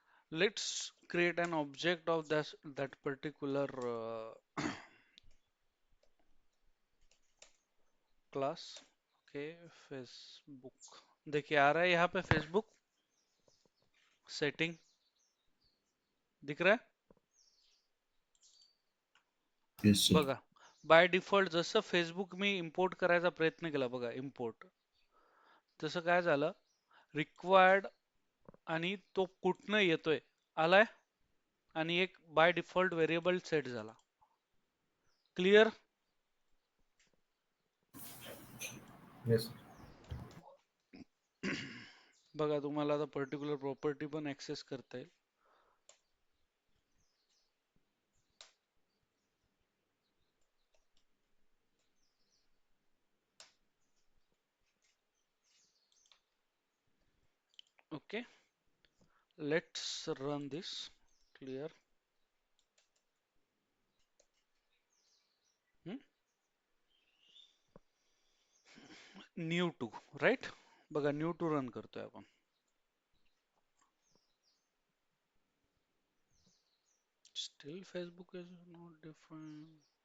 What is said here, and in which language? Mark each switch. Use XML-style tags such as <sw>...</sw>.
<en>Let's create an object of that particular class.</en> <hi>Okay, Facebook देखिए आ रहा है यहाँ पे फेसबुक सेटिंग दिख रहा है</hi> <en>Yes, sir.</en> <mr>बघा। बाय डिफॉल्ट जसं फेसबुक मी इम्पोर्ट करायचा प्रयत्न केला बघा इम्पोर्ट, तसं काय झालं रिक्वायर्ड आणि तो कुठनं येतोय आलाय आणि एक बाय डिफॉल्ट व्हेरिएबल सेट झाला।</mr> <en>Clear? Yes, sir.</en> <mr>बघा तुम्हाला आता पर्टिक्युलर प्रॉपर्टी पण ऍक्सेस करता येईल।</mr> <en>Okay, let's run this. Clear?</en> <mr>New to right, बघा न्यू टू रन करतोय आपण।</mr> <en>Still Facebook is not define.</en>